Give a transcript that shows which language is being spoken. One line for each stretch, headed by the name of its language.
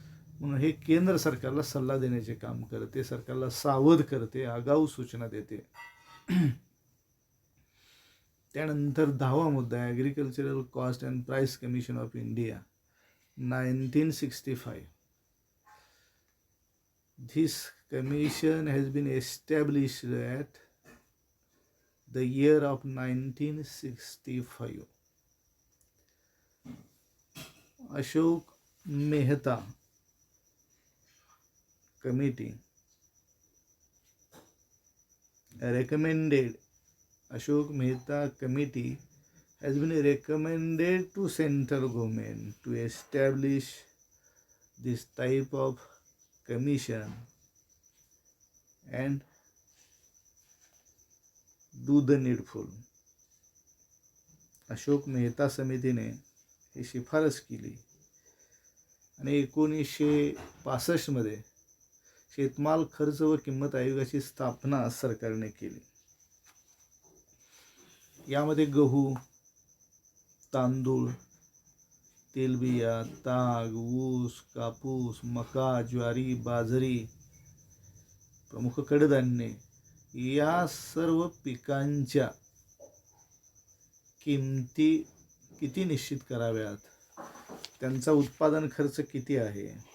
Marathi: म्हणून हे केंद्र सरकारला सल्ला देण्याचे काम करते, सरकारला सावध करते, आगाऊ सूचना देते. त्यानंतर 10वा मुद्दा agricultural cost and price commission of India 1965.
English: This commission has been established at the year of 1965. Ashok Mehta Committee recommended. Ashok Mehta Committee has been recommended to central government to establish this type of commission and do the needful.
Marathi: Ashok Mehta समितीने ही शिफारस केली आणि 1965 शेतमाल खर्च व किंमत आयोगाची स्थापना सरकारने केली. यामध्ये गहू, तांदूळ, तेलबिया, ताग, ऊस, कापूस, मका, ज्वारी, बाजरी, प्रमुख कडधान्ये या सर्व पिकांच्या किमती किती निश्चित कराव्यात, त्यांचा उत्पादन खर्च किती आहे,